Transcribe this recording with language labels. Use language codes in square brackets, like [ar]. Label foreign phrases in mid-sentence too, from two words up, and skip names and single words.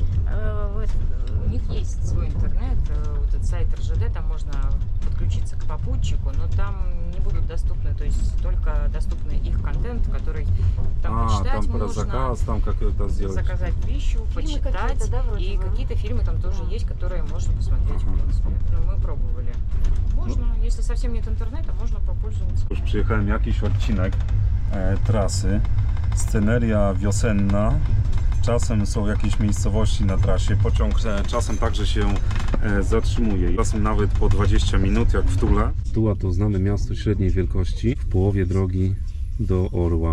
[ru] У них есть свой интернет, вот этот сайт РЖД, там можно подключиться к попутчику, но там не будут доступны, то есть только доступны их контент, который там почитать там про можно, заказ, там как это сделать. заказать пищу, Фильмы почитать, да, вроде и бы? какие-то фильмы там тоже есть, которые можно посмотреть, в принципе. Ну, мы пробовали. Можно, если совсем нет интернета, можно попользоваться. [pl] Już przyjechałem jakiś odcinek trasy, sceneria wiosenna, czasem są jakieś miejscowości na trasie, pociąg czasem także się zatrzymuje, czasem nawet po 20 minut jak w Tule. Tuła to znane miasto średniej wielkości w połowie drogi do Orła.